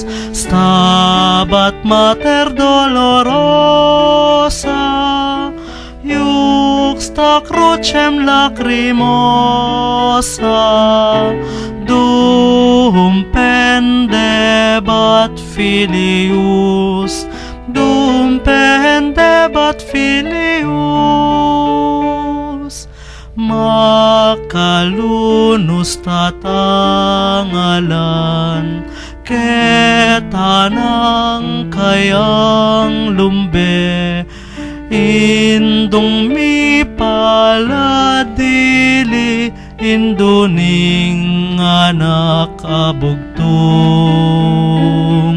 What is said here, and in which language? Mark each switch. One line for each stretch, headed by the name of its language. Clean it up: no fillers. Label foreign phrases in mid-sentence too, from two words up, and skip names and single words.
Latin: Stabat Mater Dolorosa, Iuxta crucem lacrimosa, dum pendebat filius, dum pendebat filius.
Pampanga: Makalunus tatangalan, ketanang kayang lumbe, indong mi paladili, induning anak abugtong.